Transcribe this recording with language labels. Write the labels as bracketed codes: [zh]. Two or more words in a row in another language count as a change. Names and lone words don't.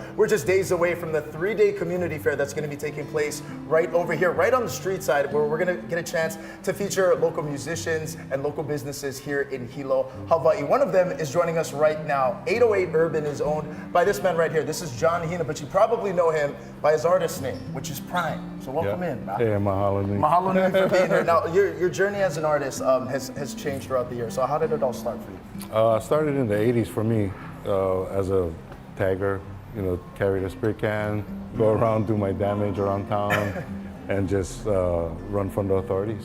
[en] We're just days away from the 3-day community fair that's going to be taking place right over here, right on the street side, where we're going to get a chance to feature local musicians and local businesses here in Hilo, Hawaii. One of them is joining us right now. 808 Urban is owned by this man right here. This is John Hina, but you probably know him by his artist name, which is Prime. So welcome in, man. [haw] Hey, mahalo nui. Mahalo nui [en] for being here. Now, your journey as an artist has changed throughout the year. So how did it all start for you? I started in the 80s for me as a tagger, carry the spray can, go around, do my damage around town, and just run from the authorities.